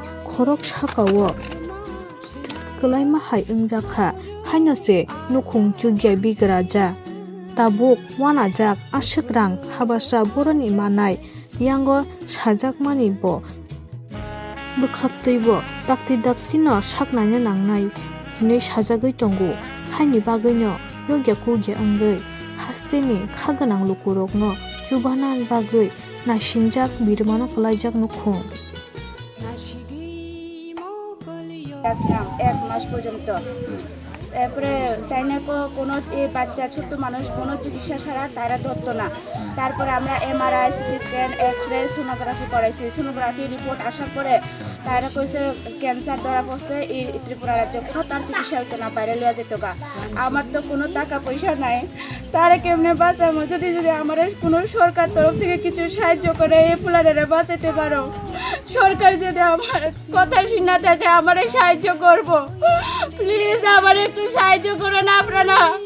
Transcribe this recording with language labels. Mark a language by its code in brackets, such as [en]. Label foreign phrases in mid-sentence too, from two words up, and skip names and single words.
[trp] khorok sakawo klaima hai ungjaka hainose nukhung chugya bigraja tabuk wanajak ashikrang habasa boroni manai yango sajakmani bo bukhabteibo takti daktino saknaina nangnai hinoi sajagoi tongo haini bagino yogya kugya angoi hasteni khaganang lukurokno chubanan bagoi nasinjak birmano kalaijak nukhung [bn] এক মাস পর্যন্ত তারপরে চাইনা কোনো বাচ্চা ছোট মানুষ কোনো চিকিৎসা ছাড়া তারা ধরতো না তারপরে আমরা এমআরআই সিটি স্ক্যান এক্সরে সোনোগ্রাফি করাইছি সোনোগ্রাফি রিপোর্ট আসার পরে তারা কইছে ক্যান্সার ধরা পড়ছে এই ত্রিপুরা রাজ্যে কোনো তার চিকিৎসা হতো না বাইরে লওয়া যেত গা আমার তো কোনো টাকা পয়সা নাই তারা কেমনে বাঁচাবো যদি আমার কোনো সরকার তরফ থেকে কিছু সাহায্য করে এই ফুলারেরা বাঁচাতে পারো সরকার যদি আমার কথা শুনে থাকে আমার সাহায্য করবো প্লিজ আমার একটু সাহায্য করো না আপনারা